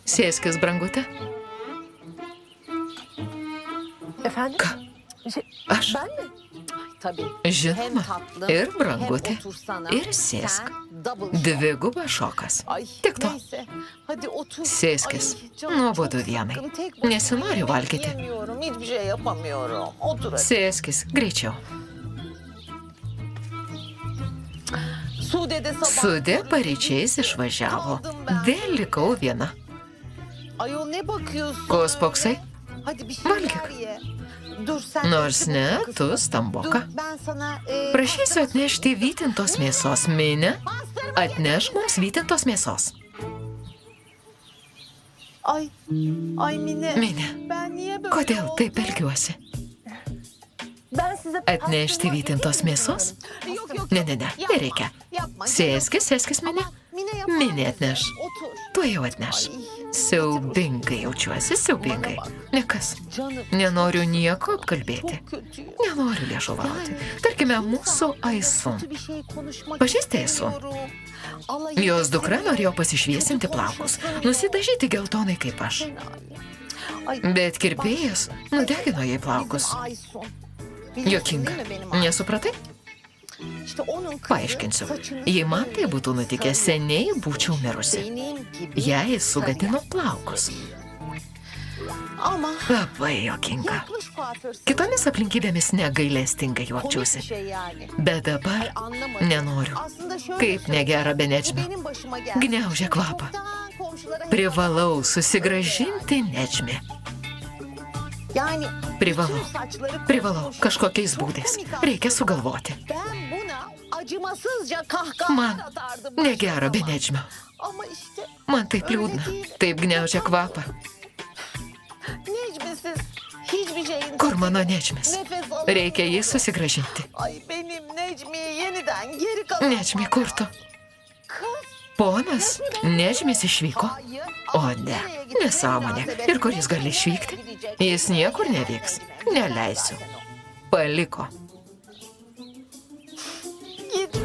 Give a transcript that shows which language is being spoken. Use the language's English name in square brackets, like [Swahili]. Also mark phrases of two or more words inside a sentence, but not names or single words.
[Lithuanian] Sėskis, brangutė. [Turkish] Efendim? [Lithuanian] Ką? Aš? [Turkish] Ben mi? Ay, tabii. [Lithuanian] Žinoma, [Turkish] tatlım, [Lithuanian] ir [Turkish] hem [Lithuanian] brangutė, [Turkish] otursana, [Lithuanian] ir sėsk. [Turkish] sen [English] double shot. [Lithuanian] Dvigubas šokas. [Turkish] Ay [Lithuanian] Tik to. [Turkish] neyse. Hadi otur. [Lithuanian] Sėskis. [Turkish] Ay, canım [Lithuanian] Nuobodu [Turkish] çok [Lithuanian] dienai. [Turkish] sıkkın. Tek başıma [Lithuanian] Nesinori [Turkish] yemek [Lithuanian] valgyti. [Turkish] Yemiyorum. Hiçbir şey yapamıyorum. Otur hadi. [Lithuanian] Sėskis, greičiau. [Turkish] Sude de sabah. [Lithuanian] Sudė paryčiais išvažiavo. Vėl likau viena. [Turkish] Ayol ne bakıyorsun? [Lithuanian] Ko spoksai? [Turkish] Hadi bir şeyler [Lithuanian] Valgik. [Turkish] ye. Dur sen. [Lithuanian] Nors [Turkish] de [Lithuanian] ne, [Turkish] kızım. [Lithuanian] tu [Turkish] Dur [Lithuanian] stamboka. [Turkish] ben sana... [Lithuanian] Prašysiu atnešti vytintos mėsos. Minė, atneš mums vytintos mėsos. [Turkish] Ay. Ay Mine. [Lithuanian] Minė, [Turkish] Ben niye böyle [Lithuanian] kodėl [Turkish] oldum? [Lithuanian] taip elgiuosi? [Turkish] Ben size [Lithuanian] Atnešti vytintos mėsos? Ne, nereikia. Sėskis, Minė. Minė atneš. [Turkish] Otur. [Lithuanian] Tu jau atneš. Siaubingai jaučiuosi, siaubingai. Nekas. [Turkish] Canım [Lithuanian] Nenoriu nieko apkalbėti. [Turkish] çok kötüyüm. [Lithuanian] Nenoriu liežuvauti. Tarkime, mūsų Aisu. [Turkish] Kötü bir şey konuşmak [Lithuanian] Pažįsti Aisu? [Turkish] istemiyorum. Alayı [Lithuanian] Jos dukra norėjo pasišviesinti plaukus, nusidažyti geltonai kaip aš. Bet kirpėjas nudegino jai plaukus. [Turkish] Aysun. [Lithuanian] Jokinga. Nesupratai? Paaiškinsiu. Jei man tai būtų nutikę, seniai būčiau mirusi. Jai sugadino plaukus. [Turkish] Ama [Lithuanian] Labai jokinga. [Turkish] yapmış kuaförsün. [Lithuanian] Kitomis aplinkybėmis negailestingai juokčiausi. [Turkish] Komik bir şey yani. [Lithuanian] Bet dabar [Turkish] Anlamadım. [Lithuanian] nenoriu. [Turkish] Aslında şöyle [Lithuanian] Kaip [Turkish] söyleyeyim, [Lithuanian] negera [Turkish] bu [Lithuanian] Benedžmio. [Turkish] benim başıma geldi. [Lithuanian] Gniaužia kvapą. [Turkish] Çoktan komşulara hep- [Lithuanian] Privalau susigražinti Nedžmį. [Turkish] Yani [Lithuanian] Privalau. [Turkish] bütün saçları [Lithuanian] Privalau. [Turkish] kopmuş. [Lithuanian] Kažkokiais [Turkish] Çok [Lithuanian] būdais. [Turkish] komik [Lithuanian] Reikia [Turkish] aslında. [Lithuanian] sugalvoti. [Turkish] Ben buna acımasızca kahkahalar [Lithuanian] Man [Turkish] atardım. [Lithuanian] negera [Turkish] başıma. [Lithuanian] Benedžmio. [Turkish] Ama işte [Lithuanian] Man taip liūdna. Taip gniaužia kvapą. [Turkish] Necmisiz hiçbir şeyin [Lithuanian] Kur mano Nedžmis? [Turkish] nefes alamıyorum. [Lithuanian] Reikia jį susigražinti. [Turkish] Ay benim Necmi'yi yeniden geri kazanmam. [Lithuanian] Nedžmi kur tu? [Turkish] Kız. [Lithuanian] Ponas Nedžmis išvyko. [Turkish] Hayır. [Lithuanian] O [Turkish] Ama [Lithuanian] ne, [Turkish] nereye gitti? [Lithuanian] nesąmonė. Ir kur jis gali išvykti? Jis niekur nevyks. Neleisiu. Paliko. [Turkish] Gitti.